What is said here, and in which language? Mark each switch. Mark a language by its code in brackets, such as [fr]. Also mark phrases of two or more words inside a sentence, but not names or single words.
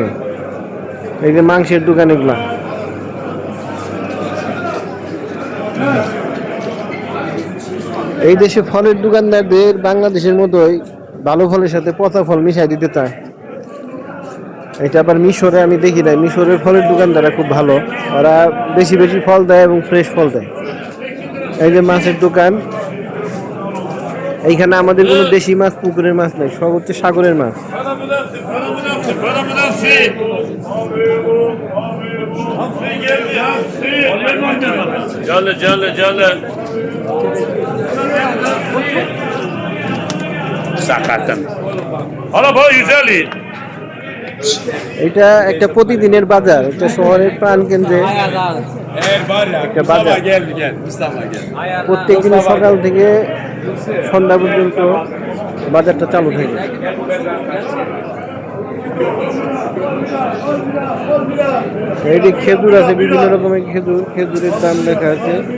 [bn] এই যে মাংসের দোকান এগুলা, এই দেশে ফলের দোকানদারদের বাংলাদেশের মতোই ভালো ফলের সাথে পচা ফল মিশাই দিতে চায়। এটা আবার মিশরে আমি দেখি নাই, মিশরের ফলের দোকানদাররা খুব ভালো, ওরা বেশি বেশি ফল দেয় এবং ফ্রেশ ফল দেয়। এই যে মাছের দোকান, এইখানে আমাদের কোনো দেশি মাছ, পুকুরের মাছ নেই, সব হচ্ছে সাগরের মাছ। Sakatan. [tr] Hala bana 150. [bn] এটা একটা প্রতিদিনের বাজার, এটা শহরের প্রাণ কেন্দ্রে একটা বাজার। প্রত্যেকদিন সকাল থেকে সন্ধ্যা পর্যন্ত বাজারটা চালু থাকে। এই যে খেজুর আছে, বিভিন্ন রকমের খেজুর, খেজুরের দাম লেখা আছে।